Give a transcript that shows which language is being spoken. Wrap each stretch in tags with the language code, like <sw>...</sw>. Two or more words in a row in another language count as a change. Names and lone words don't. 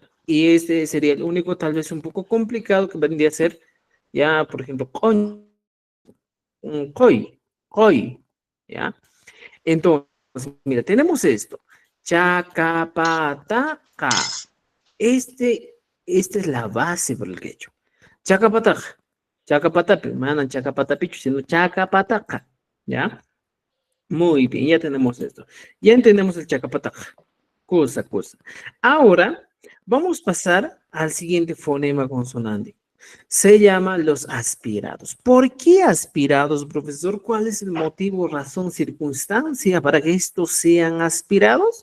<es>Y este sería el único, tal vez un poco complicado que vendría a ser, ya, por ejemplo, con, koi, koi, ¿ya? Entonces, mira, tenemos esto.</es> <qu>Chacapataca.</qu> <es>Este, esta es la base para el quechua.</es> <qu>Chacapataca. Chacapatapi. Manan chacapatapichu, sino chacapataca.</qu> <es>¿Ya? Muy bien, ya tenemos esto. Ya entendemos el chacapataca. Cosa. Ahora, vamos a pasar al siguiente fonema consonante. Se llama los aspirados. ¿Por qué aspirados, profesor? ¿Cuál es el motivo, razón, circunstancia para que estos sean aspirados?</es>